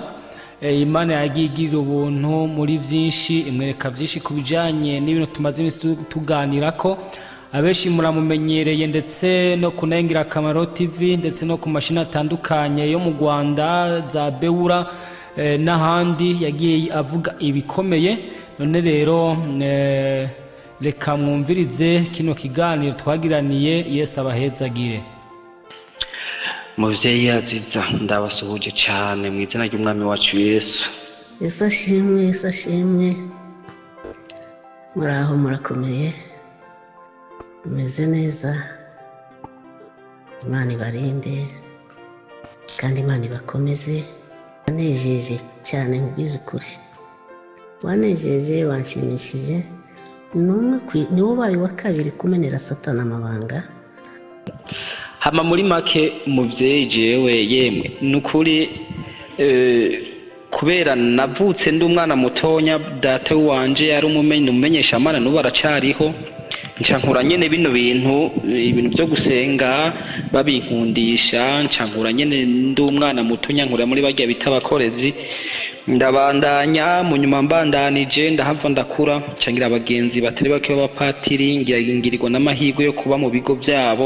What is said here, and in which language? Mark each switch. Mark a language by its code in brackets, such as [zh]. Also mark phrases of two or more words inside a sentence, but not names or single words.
[rn] Imana yagigirira ubuntu muri byinshi, imwereka byinshi kubijanye n'ibintu tumaze iminsi tuganira ko abeshi muramumenyereye, ndetse no ku Intahe Ngirakamaro TV, ndetse no ku mashini atandukanye yo mu Rwanda za Beura n'ahandi yagiye avuga ibikomeye. None rero reka mwumvirize kino kiganiro twagiraniye. Yesu abahezagire. Muvyeyi Aziza ndabasuhuje cyane mu izina ry'umwami wacu Yesu. Yesu ashimwe, Yesu ashimwe. Muraho murakomeye, meze neza, Imana ibarinde kandi Imana ibakomeze. Wanejeje cyane nkubwiza ukuri, wanejeje, wanshimishije. Ni ubaye wa kabiri kumenera Satani amabanga. Hama muri make muvyeyi jewe yemwe nukuri, kubera navutse ndi umwana mutonya, data wanje yari umumenyesha Imana, n'ubu aracariho, ncankura nyene bino bintu byo gusenga babinkundisha, ncankura nyene ndi umwana mutonya, nkura muri barya bita abakorezi, ndabandanya mu nyuma mbandanije ndahava ndakura, ncangira abagenzi batari bake b'abapatiri, ngirirwa n'amahirwe yo kuba mu bigo byabo.